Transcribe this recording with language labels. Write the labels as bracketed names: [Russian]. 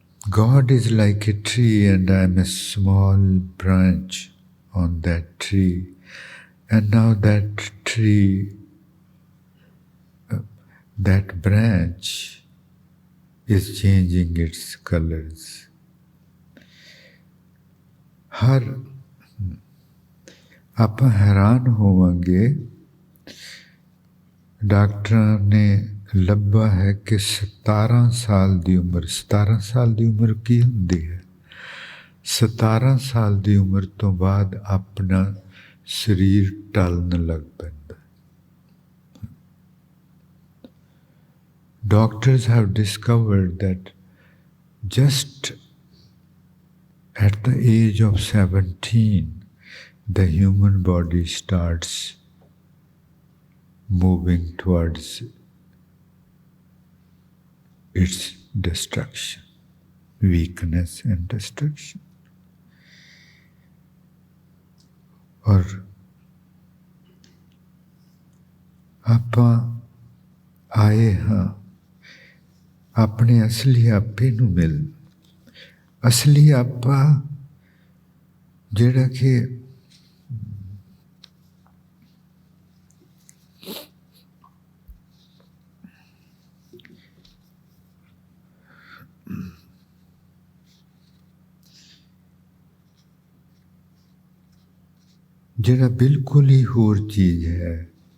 [English] God is like a tree and I am a small branch on that tree. And now that tree, that branch is changing its colors. [Punjabi] ਹਰ ਆਪਾਂ ਹੈਰਾਨ ਹੋਵਾਂਗੇ, ਡਾਕਟਰਾਂ ਨੇ ਲੱਭਾ ਹੈ ਕਿ 17 ਸਾਲ ਦੀ ਉਮਰ, 17 ਸਾਲ ਦੀ ਉਮਰ ਕੀ ਹੁੰਦੀ ਹੈ? 17 ਸਾਲ ਦੀ ਉਮਰ ਤੋਂ ਬਾਅਦ ਆਪਣਾ ਸਰੀਰ ਢਲਣ ਲੱਗ ਪੈਂਦਾ। [English] Doctors have discovered that just at the age of 17, the human body starts moving towards its destruction, weakness and destruction. [Punjabi] और ਆਪਾਂ ਆਏ ਹਾਂ ਆਪਣੇ ਅਸਲੀ ਆਪੇ ਨੂੰ ਮਿਲ। ਅਸਲੀ ਆਪਾ ਜਿਹੜਾ ਕਿ ਜਿਹੜਾ ਬਿਲਕੁਲ ਹੀ ਹੋਰ ਚੀਜ਼ ਹੈ।